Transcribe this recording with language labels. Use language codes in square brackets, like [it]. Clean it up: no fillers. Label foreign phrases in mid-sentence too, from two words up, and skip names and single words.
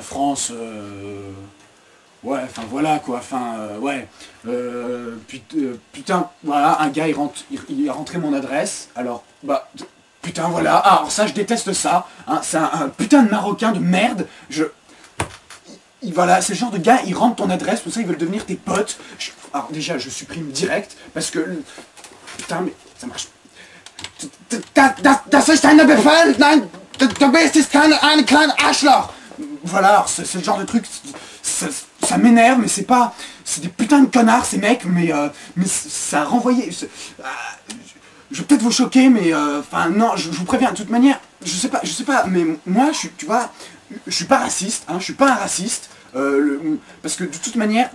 [fr] France, ouais, enfin, voilà, quoi, enfin, ouais, putain, voilà, un gars, il a rentré mon adresse, alors, bah, putain, voilà, alors ça, je déteste ça, hein, c'est un putain de Marocain de merde, voilà, c'est le genre de gars, ils rentrent ton adresse, pour ça, ils veulent devenir tes potes, alors, déjà, je supprime direct, parce que, putain, mais, ça marche, [de] das ist eine Befehl, nein! Du bist ein kleiner Arschloch. [fr] Voilà, c'est le genre de truc, ça m'énerve, mais c'est pas... C'est des putains de connards ces mecs, mais ça a renvoyé... je vais peut-être vous choquer, mais enfin non, je vous préviens, de toute manière, je sais pas, mais moi, tu vois, je suis pas raciste, hein, je suis pas un raciste, parce que de toute manière...